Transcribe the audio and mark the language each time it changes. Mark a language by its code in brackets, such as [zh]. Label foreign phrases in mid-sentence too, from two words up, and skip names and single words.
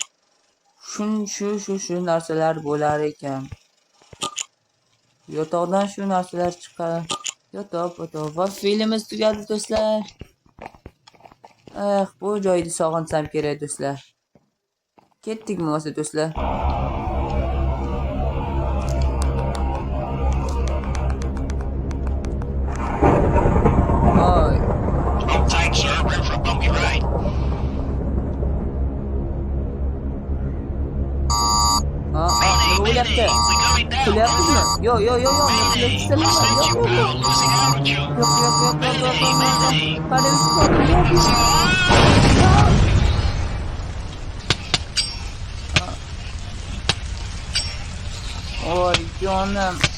[uz] Shu narsalar bo'lar ekan. Yotoqdan shu narsalar chiqadi. Yotoq va filmimiz tugadi do'stlar. Bu joyni sog'insam kerak do'stlar. Ketdikmi o'zi do'stlar? [en] Thanks, sir. We're for a bumpy ride. [uz] Nima bo'lyapti? Kulyapsizmi? Yo'q. Jonim.